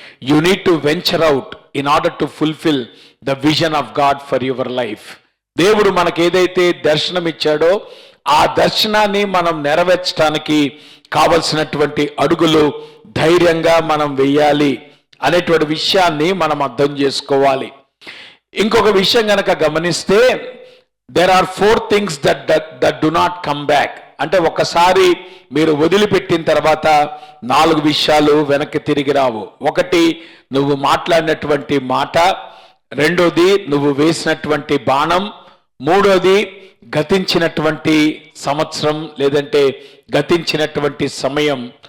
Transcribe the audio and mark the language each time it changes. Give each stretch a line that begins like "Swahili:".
English: You need to venture out in order to fulfil the vision of God for your life.
Telugu: దేవుడు మనకు ఏదైతే దర్శనం ఇచ్చాడో ఆ దర్శనాన్ని మనం నెరవేర్చడానికి కావలసినటువంటి అడుగులు ధైర్యంగా మనం వెయ్యాలి అనేటువంటి విషయాన్ని మనం అర్థం చేసుకోవాలి. ఇంకొక విషయం గనక గమనిస్తే
English: there are 4 things that do not come back.
Telugu: అంటే ఒకసారి మీరు వదిలిపెట్టిన తర్వాత 4 విషయాలు వెనక్కి తిరిగి రావు. ఒకటి, నువ్వు మాట్లాడినటువంటి మాట. రెండోది, నువ్వు వేసినటువంటి బాణం. మూడోది, గతించినటువంటి సంవత్సరం లేదంటే గతించినటువంటి సమయం.